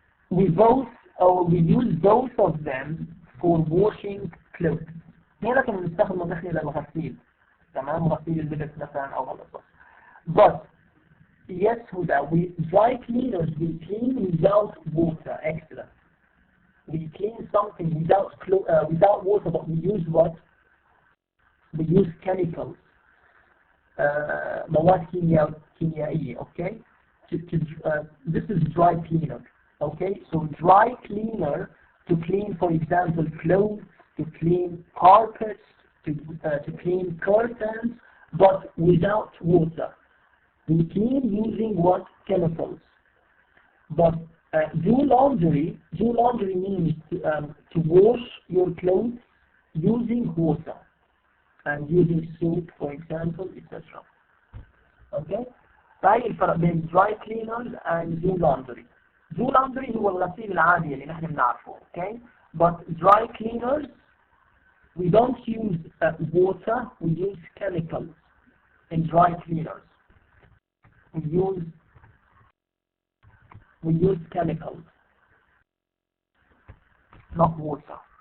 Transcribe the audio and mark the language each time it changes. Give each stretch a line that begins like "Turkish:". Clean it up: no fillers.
English: We use both of them for washing clothes.
Arabic: هنا كنا بنستخدمه نحن للغسيل، تمام، غسيل اللبس مثلا أو غلط.
English: But yes, dry cleaners we clean without water. Excellent. We clean something without water, but we use what? We use chemicals.
Arabic: مواد كيميائية.
English: Okay. This is dry cleaner. Okay. So dry cleaner to clean, for example, clothes, to clean carpets, to clean curtains, but without water. We clean using what? Chemicals. But do laundry means to wash your clothes using water and using soap, for example, etc. Okay?
Arabic: فهي الفرق بين
English: dry cleaners and do laundry.
Arabic: Do laundry هو الغسيل العادي اللي نحن بنعرفه.
English: Okay? But dry cleaners we don't use water, we use chemicals in dry cleaners. We use chemicals, not water.